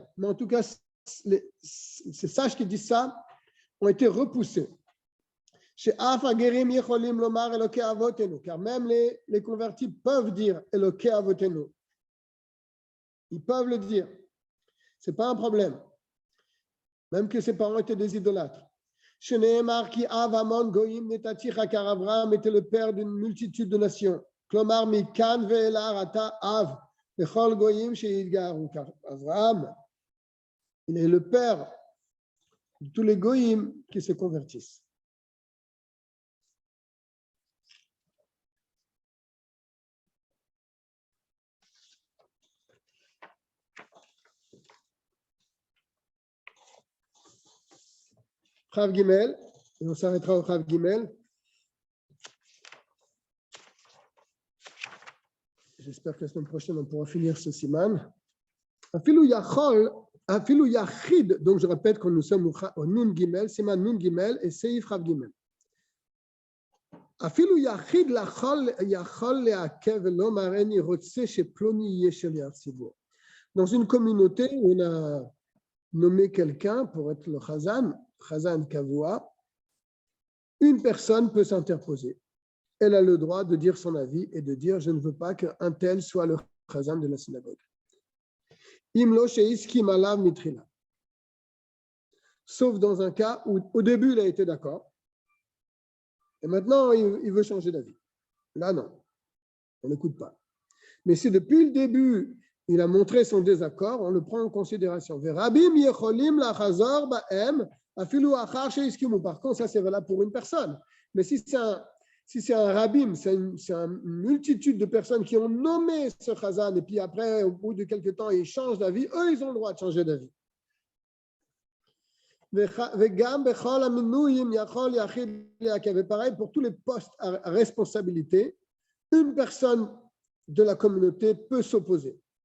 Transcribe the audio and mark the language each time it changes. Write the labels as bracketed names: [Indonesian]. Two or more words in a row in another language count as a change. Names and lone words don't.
[French] Mais en tout cas, ces sages qui disent ça ont été repoussés. Car même les convertis peuvent dire [Hebrew] אלוקי אבותינו. [French] Ils peuvent le dire. Ce n'est pas un problème. Même que ses parents étaient des idolâtres. [Hebrew] שנאמר כי אב המון גוים נתתיך, [French] car Abraham était le père d'une multitude de nations. [Hebrew] כלומר מכאן ואילך אתה אב בכל גוים שיתגיירו, [French] car Abraham, il est le père de tous les goyim qui se convertissent. [Hebrew] כב גימל, [French] et on s'arrêtera au [Hebrew] כב גימל. [French] J'espère que la semaine prochaine, on pourra finir ce siman. [Hebrew] אפילו יחיד, [French] donc je répète que nous sommes au [Hebrew] נון גימל, סימן נון גימל [French] et [Hebrew] סעיף כב גימל. אפילו יחיד יכול לעכב לומר איני רוצה שפלוני יהא ציבור. [French] Dans une communauté où on a nommé quelqu'un pour être le [Hebrew] חזן קבוע, [French] une personne peut s'interposer. Elle a le droit de dire son avis et de dire « je ne veux pas qu'un tel soit le Chazan de la synagogue ». [Hebrew] אם לא שהסכים עליו מתחילה. [French] Sauf dans un cas où au début il a été d'accord et maintenant il veut changer d'avis. Là non, on n'écoute pas. Mais si depuis le début il a montré son désaccord, on le prend en considération. [Hebrew] ורבים יכולים לחזור בהם אפילו אחר שהסכימו. [French] Par contre, ça c'est valable pour une personne. Mais si c'est un rabim, c'est une multitude de personnes qui ont nommé ce chazan et puis après, au bout de quelques temps, ils changent d'avis, eux, ils ont le droit de changer d'avis. Et pareil pour tous les postes à responsabilité, une personne de la communauté peut s'opposer.